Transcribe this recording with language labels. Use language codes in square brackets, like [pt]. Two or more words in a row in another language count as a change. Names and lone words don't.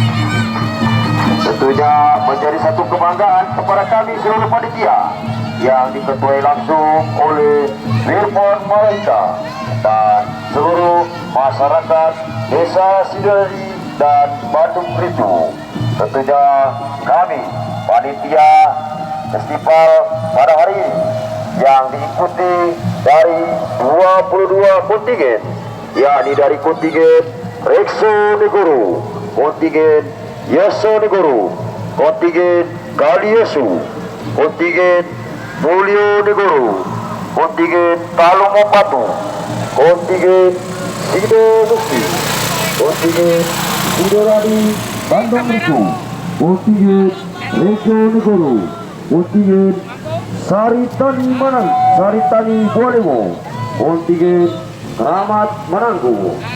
[id] Tentunya menjadi satu kebanggaan kepada kami seluruh panitia yang diketuai langsung oleh Wirpon Malaika dan seluruh masyarakat Desa Siduradi dan Bandung Rejo. Tentunya kami panitia festival pada hari ini yang diikuti dari 22 kontingen, yakni dari kontingen Rekso Negoro, kontingen Yeso Negoro, kontingen Kaliesu, kontingen Mulyo Negoro, kontingen Talumo Patu, kontingen Sido Musi, kontingen Sidoradi Bandung Rejo, kontingen Rejo Negoro, kontingen Saritani Manang, Saritani Bolewo, kontingen Keramat Mananggu,